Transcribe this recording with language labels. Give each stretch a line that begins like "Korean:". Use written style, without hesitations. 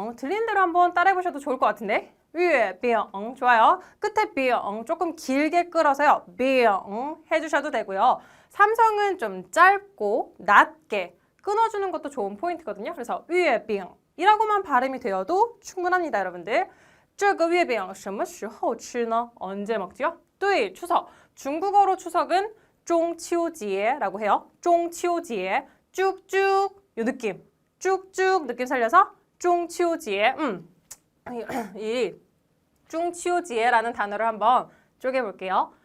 Korean: 들린 대로 한번 따라해보셔도 좋을 것 같은데. 月饼.좋아요. 끝에 饼 조금 길게 끌어서요. 饼 해주셔도 되고요. 삼성은 좀 짧고 낮게 끊어주는 것도 좋은 포인트거든요. 그래서 月饼이라고만 발음이 되어도 충분합니다, 여러분들.
Chinese: 这个月饼什么时候吃呢?
Korean: 언제 먹지요? 对, 추석. 중국어로 추석은 中秋节라고 해요. 中秋节.쭉쭉 요 느낌. 쭉쭉 느낌 살려서 中秋节. 이 中秋节라는 단어를 한번 쪼개볼게요.